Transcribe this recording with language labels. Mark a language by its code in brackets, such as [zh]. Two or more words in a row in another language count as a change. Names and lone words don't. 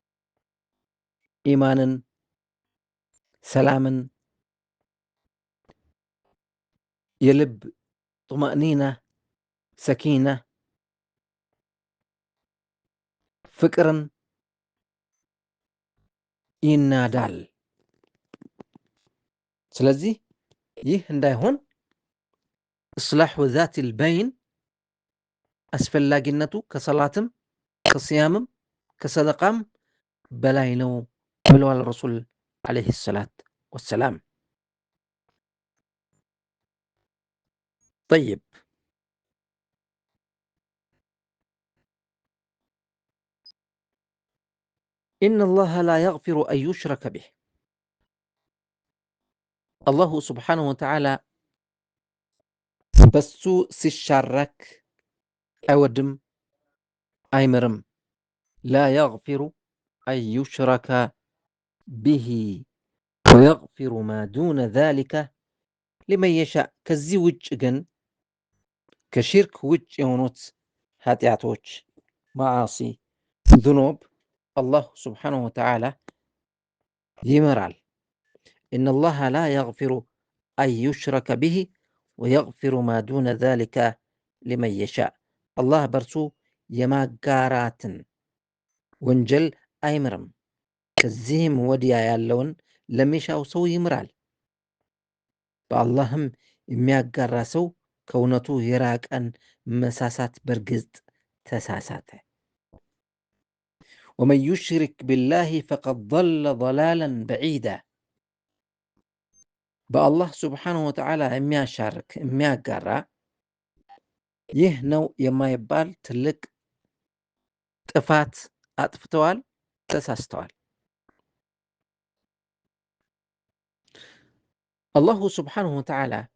[am] ኢማንን፣ ሰላምን፣ የልብ ጡማእኒና፣ ሰኪና፣ ፍቅርን ይናዳል። ስለዚህ ይህ እንዳይሆን [ar] إصلاح ذات البين [am] አስፈላጊነቱ ከሰላትም ከስያምም ከሰደቃም በላይ ነው ብለዋል [ar] رسول عليه الصلاة والسلام። طيب إن الله لا يغفر أن يشرك به الله سبحانه وتعالى [am] በሱ ሲሻረክ አይወድም አይምርም። [ar] لا يغفر أن يشرك به ويغفر ما دون ذلك لمن [am] يشاء ከዚህ ውጭ ግን ከሽርክ ውጭ የሆኑት ኃጢአቶች ማዓሲ [ar] ذنوب الله سبحانه وتعالى [am] ይምራል። [ar] إن الله لا يغفر أن يشرك به ويغفر ما دون ذلك لمن يشاء الله [am] በርሱ የማጋራትን ወንጀል አይምርም። ከዚህም ወዲያ ያለውን ለሚሻው ሰው ይምራል። በአላህም የሚያጋራ ሰው ከእውነቱ የራቀን መሳሳት በርግጥ ተሳሳተ። [ar] ومن يشرك بالله فقد ضل ضلالا بعيدا [am] በአላህ [ar] سبحانه وتعالى [am] የሚያሻርክ የሚያጋራ ይህ ነው የማይባል ትልቅ ጥፋት አጥፍተዋል፣ ተሳስተዋል። [ar] الله سبحانه وتعالى